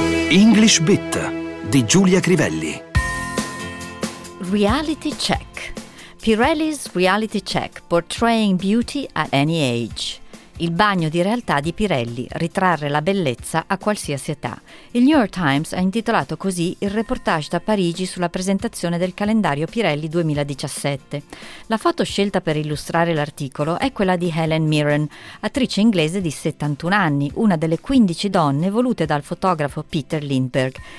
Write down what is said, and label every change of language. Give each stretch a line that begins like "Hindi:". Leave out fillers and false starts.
Italian: English Bit di Giulia Crivelli.
English: Reality Check. Pirelli's Reality Check, Portraying Beauty at Any Age.
Italian: Il bagno di realtà di Pirelli, ritrarre la bellezza a qualsiasi età. Il New York Times ha intitolato così il reportage da Parigi sulla presentazione del calendario Pirelli 2017. La foto scelta per illustrare l'articolo è quella di Helen Mirren, attrice inglese di 71 anni, una delle 15 donne volute dal fotografo Peter Lindbergh.